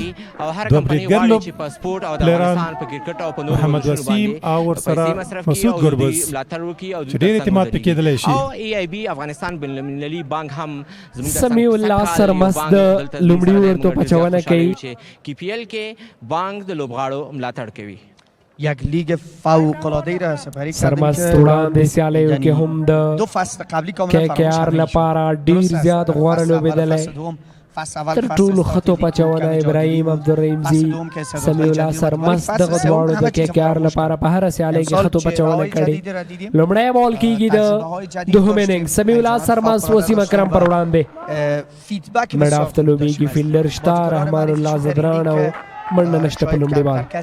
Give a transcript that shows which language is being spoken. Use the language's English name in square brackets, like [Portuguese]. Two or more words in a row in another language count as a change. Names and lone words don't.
[Pashto] او هر کمپنۍ غواړي چې په سپورت او د افغانستان په کرکټ او په نورو محمد وسیم او ورسره مسعود ګربز چې ډېر اعتماد پکې کېدلی شي او AIB افغانستان بین المللي بانک هم زموږ سمیع الله سرمست د لومړي ور توپچونه کوي KPL کې بانک د لوبغاړو ملاتړ کوي [Persian] یک لیگ فوق‌العاده‌ای را سپری کردیم [Pashto] سرمست وړاندې سیالیو کې هم د [Persian] دو فصل قبلی کاملا [Pashto] KKR لپاره ډېر زیات غوره لوبېدلی تر ټولو ښه توپچونه ابراهیم عبدالرحیمزي سمیع الله سرمست دغه دواړو د KKR لپاره په هره سیالۍ کې ښه توپچونه کړي لومړی بال کېږي د دوهم اننګ سمیع الله سرمست وسیم اکرم پر وړاندې [English] mid off [Pashto] ته لوبېږي فیلډر شته رحمان الله زدران او منډه نشته په لومړي بال